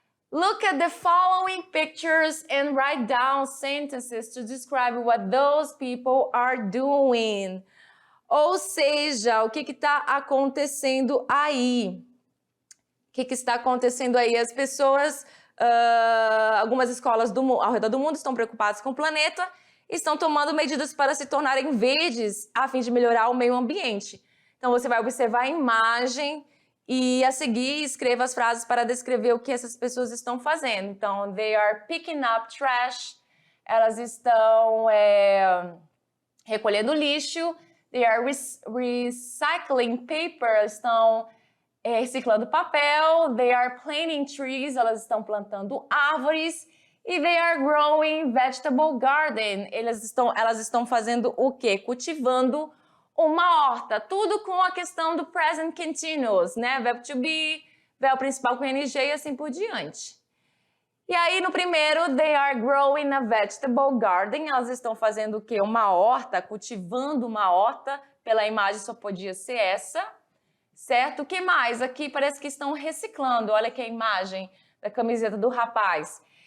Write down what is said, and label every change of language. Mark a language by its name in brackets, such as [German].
[English] Look at the following pictures and write down sentences to describe what those people are doing. [Portuguese] Ou seja, o que está acontecendo aí? O que está acontecendo aí? As pessoas, algumas escolas ao redor do mundo estão preocupadas com o planeta e estão tomando medidas para se tornarem verdes a fim de melhorar o meio ambiente. Então, você vai observar a imagem e, a seguir, escreva as frases para descrever o que essas pessoas estão fazendo. [English] Então, they are picking up trash. [Portuguese] Elas estão recolhendo lixo. [English] They are recycling paper. [Portuguese] Estão reciclando papel. [English] They are planting trees. [Portuguese] Elas estão plantando árvores. [English] E they are growing vegetable garden. [Portuguese] Elas estão fazendo o quê? Cultivando uma horta. Tudo com a questão do present continuous, né? Verbo to be, verbo principal com ing e assim por diante. [English] E aí, no primeiro, they are growing a vegetable garden. [Portuguese] Elas estão fazendo o quê? Uma horta, cultivando uma horta. Pela imagem só podia ser essa, certo? O que mais? Aqui parece que estão reciclando. Olha aqui a imagem da camiseta do rapaz.